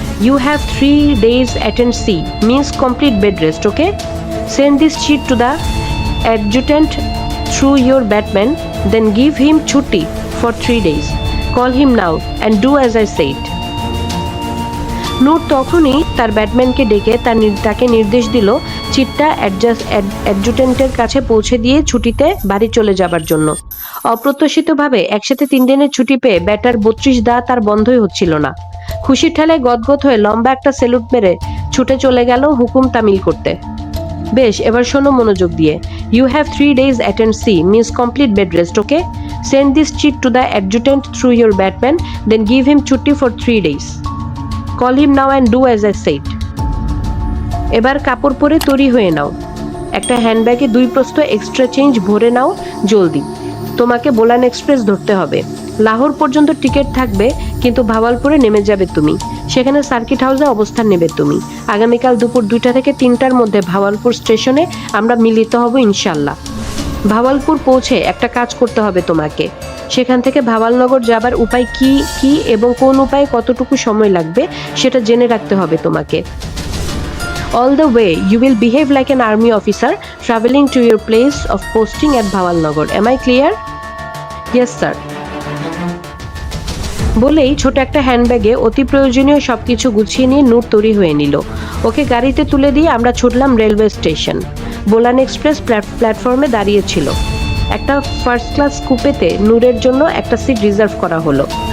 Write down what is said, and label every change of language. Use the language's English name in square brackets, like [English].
[English] You have 3 days attendance, means complete bed rest, okay? Send this sheet to the adjutant through your batman, then give him chutti for 3 days. Call him now and do as I said. [Bangla] নূর তখনই তার ব্যাটম্যানকে ডেকে তাকে নির্দেশ দিল চিটটা অ্যাডজুটেন্টের কাছে পৌঁছে দিয়ে ছুটিতে বাড়ি চলে যাবার জন্য। অপ্রত্যাশিতভাবে একসাথে 3 দিনের ছুটি পেয়ে ব্যাটার 32 দাঁত আর বন্ধই হচ্ছিল না। খুশির ঠেলায় গদগদ হয়ে লম্বা একটা স্যালুট মেরে ছুটে চলে গেল হুকুম তামিল করতে। বেশ, এবার শোনো মনোযোগ দিয়ে। You have 3 days attendance, means complete bed rest, okay? Send this sheet to the adjutant through your batman, then give him chutti for 3 days. Call him now and do as I said. এবার কাপড় পরে তৈরি হয়ে নাও। একটা হ্যান্ডব্যাগে 2 প্রস্থ extra change ভরে নাও জলদি। তোমাকে বোলান এক্সপ্রেস ধরতে হবে। লাহোর পর্যন্ত টিকিট থাকবে, কিন্তু ভাওয়ালপুরে নেমে যাবে তুমি। সেখানে সার্কিট হাউসে অবস্থান নেবে তুমি। আগামীকাল দুপুর 2টা থেকে 3টার মধ্যে ভাওয়ালপুর স্টেশনে আমরা মিলিত হব ইনশাল্লাহ। ভাওয়ালপুর পৌঁছে একটা কাজ করতে হবে তোমাকে। সেখান থেকে ভাওয়ালনগর যাবার উপায় কি এবং কোন উপায়ে কতটুকু সময় লাগবে সেটা জেনে রাখতে হবে তোমাকে। [English] All the way, you will behave like an army officer traveling to your place of posting at Bawalnagar. Am I clear? Yes, sir. [Bangla] বলেই ছোট একটা হ্যান্ডব্যাগে অতি প্রয়োজনীয় সবকিছু গুছিয়ে নিয়ে নূর তৈরি হয়ে নিল। ওকে গাড়িতে তুলে দিয়ে আমরা ছুটলাম রেলওয়ে স্টেশন। বোলান এক্সপ্রেস প্ল্যাটফর্মে দাঁড়িয়েছিল। একটা ফার্স্ট ক্লাস কুপেতে নূরের জন্য একটা সিট রিজার্ভ করা হলো।